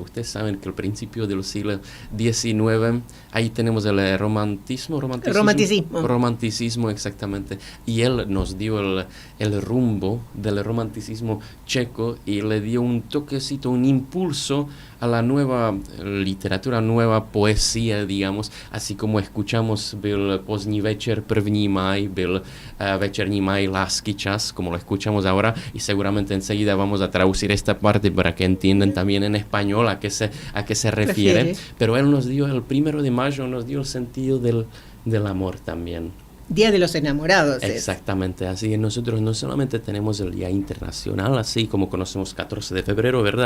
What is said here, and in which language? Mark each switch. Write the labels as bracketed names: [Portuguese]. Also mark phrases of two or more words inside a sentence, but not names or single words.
[Spanish] Ustedes saben que al principio del siglo XIX, ahí tenemos el romanticismo, exactamente. Y él nos dio el rumbo del romanticismo checo, y le dio un toquecito, un impulso a la nueva literatura, nueva poesía, digamos, así como escuchamos [Czech] Byl pozdní večer, 1. maj, Byl večerní maj, lásky čas, [Spanish] como lo escuchamos ahora, y seguramente enseguida vamos a traducir esta parte para que entiendan también en español a qué se refiere. Pero él nos dio, el 1 de mayo, nos dio el sentido del amor también. Día de los Enamorados. Exactamente, así que nosotros no solamente tenemos el Día Internacional, así como conocemos 14 de febrero, ¿verdad?